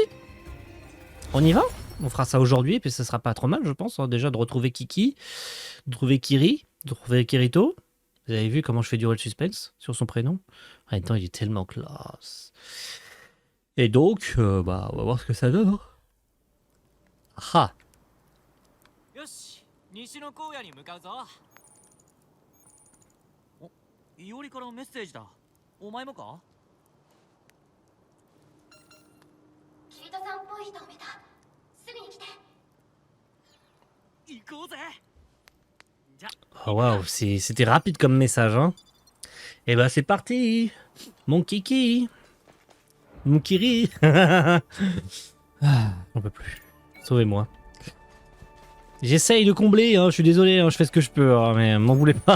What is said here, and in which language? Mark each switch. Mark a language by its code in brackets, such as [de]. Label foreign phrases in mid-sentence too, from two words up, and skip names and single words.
[fr] On y va. On fera ça aujourd'hui et puis ça sera pas trop mal, je pense. Hein, déjà de retrouver Kiki, de trouver Kiri, de trouver Kirito. Vous avez vu comment je fais durer le suspense sur son prénom? En même temps, il est tellement classe. Et donc, bah, on va voir ce que ça donne. Hein. Ah. [ja] よし西の荒野に向かうぞ。お、いおりからメッセージだ。お前もか？キリトさんっぽい人を見た。すぐに来て。行こうぜ。 [fr] Oh, waouh, c'était rapide comme message. Hein. Et bah c'est parti. Mon kiki. Mon kiri. Ah, on peut plus. Sauvez-moi. J'essaye de combler, hein, je suis désolé, hein, je fais ce que je peux, hein, mais m'en voulez pas.